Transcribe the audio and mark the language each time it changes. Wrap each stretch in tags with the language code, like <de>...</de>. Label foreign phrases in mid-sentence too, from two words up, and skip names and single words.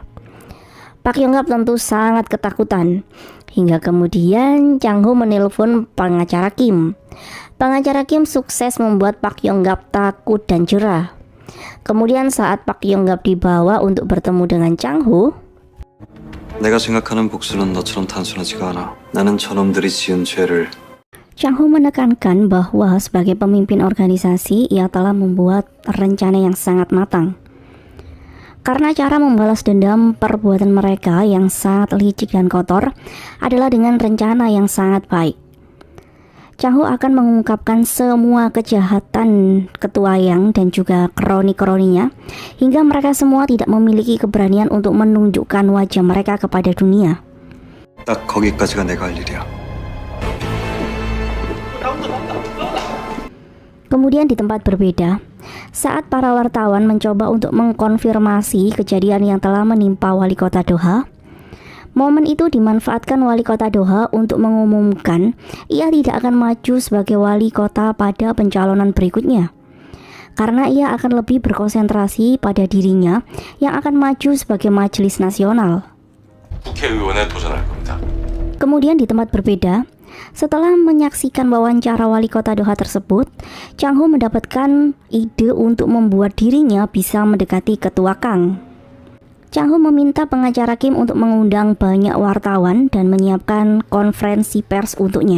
<id>Park Yong-gap tentu sangat ketakutan. Hingga kemudian Chang Ho menelpon pengacara Kim. Pengacara Kim sukses membuat Park Yong-gap takut dan jerah. Kemudian saat Park Yong-gap dibawa untuk bertemu dengan Chang Ho,</id> <ko>내가 생각하는 복수는 너처럼 단순하지가 않아. 나는 저놈들이 지은 죄를</ko> <id>Chang Ho menekankan bahwa sebagai pemimpin organisasi ia telah membuat rencana yang sangat matang. Karena cara membalas dendam perbuatan mereka yang sangat licik dan kotor adalah dengan rencana yang sangat baik. Chang Ho akan mengungkapkan semua kejahatan Ketua Yang dan juga kroni-kroninya hingga mereka semua tidak memiliki keberanian untuk menunjukkan wajah mereka kepada dunia.</id> <ko>딱 거기까지가 내가 할 일이야.</ko> <id>Kemudian di tempat berbeda, saat para wartawan mencoba untuk mengkonfirmasi kejadian yang telah menimpa wali kota Doha, momen itu dimanfaatkan wali kota Doha untuk mengumumkan ia tidak akan maju sebagai wali kota pada pencalonan berikutnya. Karena ia akan lebih berkonsentrasi pada dirinya yang akan maju sebagai majelis nasional.</id> <ko>국회의원에 도전할 겁니다.</ko> <id>Kemudian di tempat berbeda, setelah menyaksikan wawancara wali kota Doha tersebut, Chang Ho mendapatkan ide untuk membuat dirinya bisa mendekati Ketua Kang. Chang Ho meminta pengacara Kim untuk mengundang banyak wartawan dan menyiapkan konferensi pers untuknya.</id>